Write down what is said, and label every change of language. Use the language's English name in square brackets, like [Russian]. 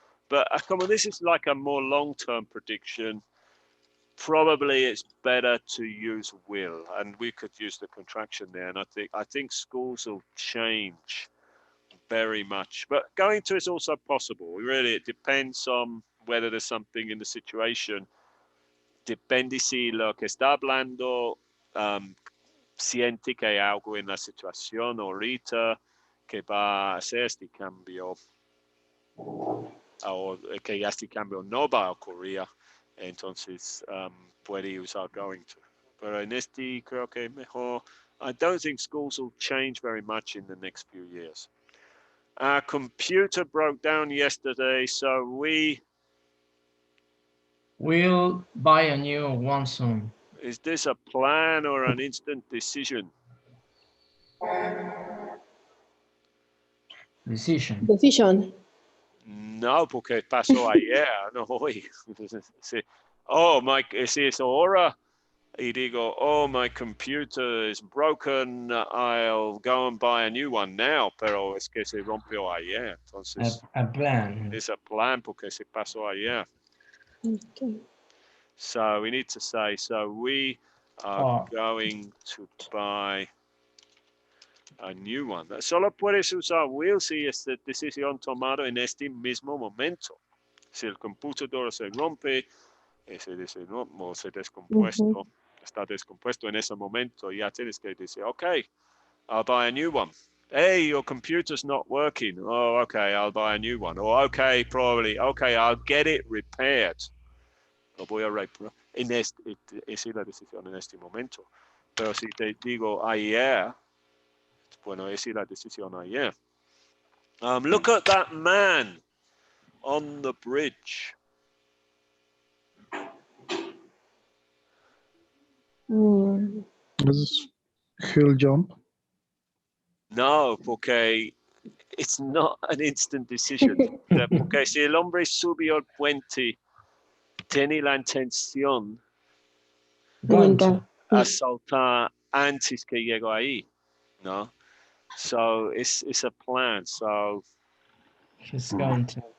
[English] But come on, this is like a more long-term prediction. Probably it's better to use will, and we could use the contraction there. And I think schools will change very much. But going to is also possible. Really, it depends on whether there's something in the situation. [Spanish] Depende si lo que está hablando siente que hay algo en la situación ahorita que va a hacer este cambio o que este cambio no va a ocurrir, entonces puede usar going to. Pero en este creo que mejor. [English] I don't think schools will change very much in the next few years. Our computer broke down yesterday, so we Will buy a new one soon. is this a plan or an instant decision? Decision. Decision. [Spanish] No, porque pasó ayer, no hoy. Sí. Oh, si es ahora y digo, oh, [English] my computer is broken, I'll go and buy a new one now, [Spanish] pero es que se rompió ayer. Entonces, [English] A plan. [Spanish] es [English] a plan [Spanish] porque se pasó ayer. [English] Okay. So we need to say, so we are going to buy a new one. [Spanish] Solo puedes usar will si es decisión tomada en este mismo momento. Si el computador se rompe, se descompuesto, está descompuesto en ese momento, ya tienes que decir, [English] okay, I'll buy a new one. Hey, your computer's not working. Oh, okay, I'll buy a new one. Or okay, probably, okay, I'll get it repaired. [Spanish] Lo voy a reparar. Esa es la decisión en este momento. Pero si te digo ayer, bueno, esa es la decisión ayer. [English] Look at that man on the bridge. This hill jump. [Spanish] No, porque [English] it's not an instant decision. [Spanish] Porque si el hombre subió el puente, tiene la intención a saltar antes que llegó ahí, ¿no? [English] So it's a plan. So He's going to.